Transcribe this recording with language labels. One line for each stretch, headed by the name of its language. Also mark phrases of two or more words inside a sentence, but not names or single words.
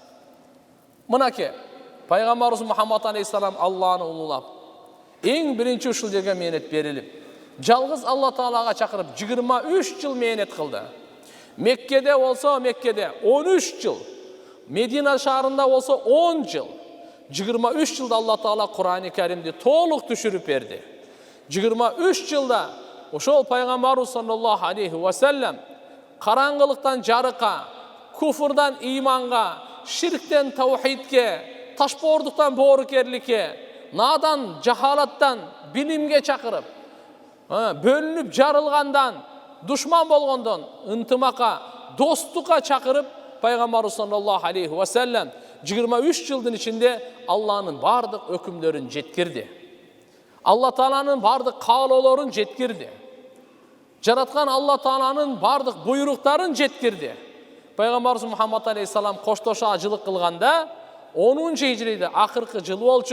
Kyrgyz: Мынаке пайгамбарыбыз Мухаммад алейхиссалам Алланы улуулап, эң биринчи ушул жерге менет берилип, жалгыз Алла Таалага чакырып 23 жыл менет кылды. Меккеде болсо 13 жыл, Медина шаарында болсо 10 жыл. 23 жылда Алла Таала Кур'ан-ы Каримди толук түшүрүп берди. 23 жылда ошол пайгамбарыбыз
Arabic: صلى الله عليه وسلم
Kyrgyz: караңгылыктан жарыкка, куфурдан иманга, ширктен таухидке, ташбоордуктан боорукерликке, надан жахалаттан билимге чакырып, бөлүнүп жарылгандан, душман болгондон ынтымакка, достукка чакырып, пайгамбарыбыз
Arabic: صلى الله عليه وسلم
Kyrgyz: 23 жылдын ичинде Алланын бардык өкүмдөрүн жеткирди. Алла Тааланын бардык каалоолорун жеткирди. Жараткан Алла Тааланын бардык буйруктарын жеткирди. Пайгамбарыбыз Мухаммад алейхиссалам коштошо ажылык кылганда 10-хижрийде акыркы жыл болчу.